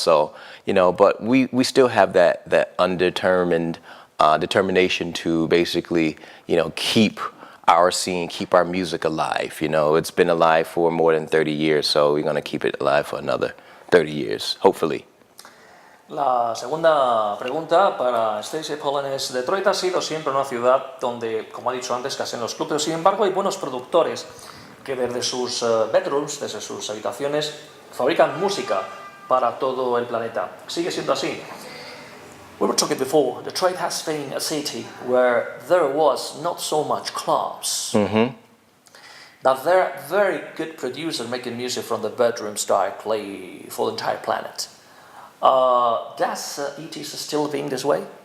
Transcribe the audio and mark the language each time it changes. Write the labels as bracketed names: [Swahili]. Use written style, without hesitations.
[English] So, you know, but we still have that undetermined determination to basically, you know, keep our scene, keep our music alive. You know, it's been alive for more than 30 years, so we're going to keep it alive for another 30 years, hopefully. [Spanish] La segunda pregunta para Stacey Pullen es: Detroit ha sido siempre una ciudad donde, como ha dicho antes, que hacen los clubes. Sin embargo, hay buenos productores que desde sus bedrooms, desde sus habitaciones, fabrican música para todo el planeta. ¿Sigue siendo así? [English] We were talking before, Detroit has been a city where there was not so much clubs. Mm-hmm. But there are very good producers making music from the bedrooms directly for the entire planet. Does it is still being this way?